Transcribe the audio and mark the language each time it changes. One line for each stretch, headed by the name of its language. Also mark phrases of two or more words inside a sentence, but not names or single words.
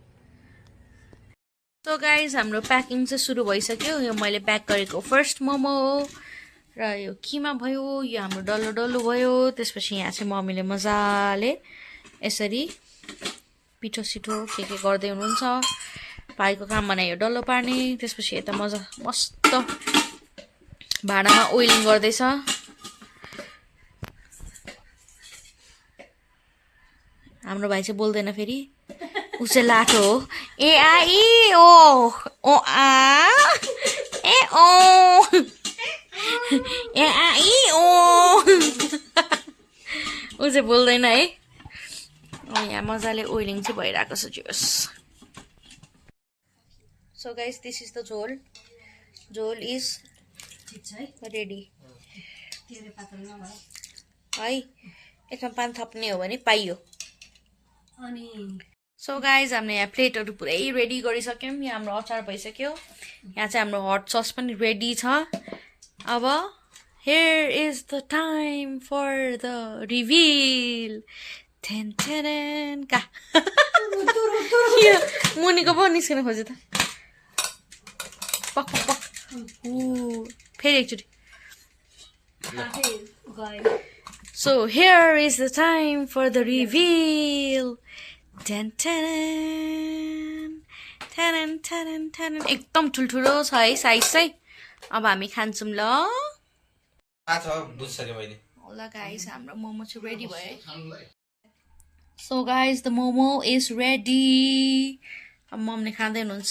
English: so guys
Nepali: हाम्रो प्याकिङ चाहिँ सुरु भइसक्यो यो मैले प्याक गरेको फर्स्ट मोमो हो र यो किमा भयो यो हाम्रो डल्लो डल्लो भयो त्यसपछि यहाँ चाहिँ मम्मीले मजाले यसरी पिठो सिठो के गर्दै हुनुहुन्छ भाइको काम भने यो डल्लो पार्ने त्यसपछि यता मस्त भाँडामा ओइलिङ गर्दैछ हाम्रो भाइ चाहिँ बोल्दैन फेरि उसे लाठो हो ए आ इ ओ ओ आ ए ओ ए आ इ ओ ऊ चाहिँ बोल्दैन है यहाँ मजाले ओइलिङ चाहिँ भइरहेको छ जोस
English: so guys this is the
Nepali: झोल
English: is ready
Nepali: है यसमा पान थप्ने हो भने पाइयो अनि
English: so guys
Nepali: हामीले यहाँ प्लेटहरू पुरै रेडी गरिसक्यौँ यहाँ हाम्रो अचार भइसक्यो यहाँ चाहिँ हाम्रो
English: hot sauce
Nepali: पनि रेडी छ अब
English: here is the time for the reveal
Nepali: का मुनिको पो निस्किन खोज्यो त पक पक पक फेरि एकचोटि
English: so here is the time for the reveal
Nepali: एकदम ठुल्ठुलो छ है साइज चाहिँ अब हामी खान्छौँ ल ल गाइस हाम्रो मोमो चाहिँ रेडी भयो
English: so guys the
Nepali: मोमो
English: is ready
Nepali: अब मम्मीले खाँदै हुनुहुन्छ